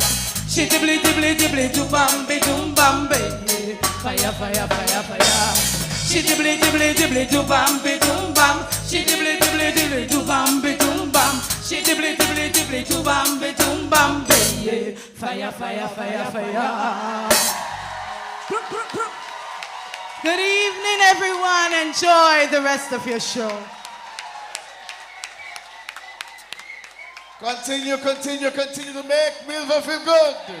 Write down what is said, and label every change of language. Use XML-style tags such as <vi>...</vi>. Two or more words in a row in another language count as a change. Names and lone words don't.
<en>Shittibly dibbly dibbly do bambi doom bambi. Fire, fire, fire, fire. Shittibly dibbly dibbly do bambi doom bam. Shittibly dibbly dibbly do bambi doom bam. Shittibly dibbly dibbly do bambi doom bambi. Fire, fire, fire, fire. Good evening, everyone. Enjoy the rest of your show. Continue to make Milva feel good.</en>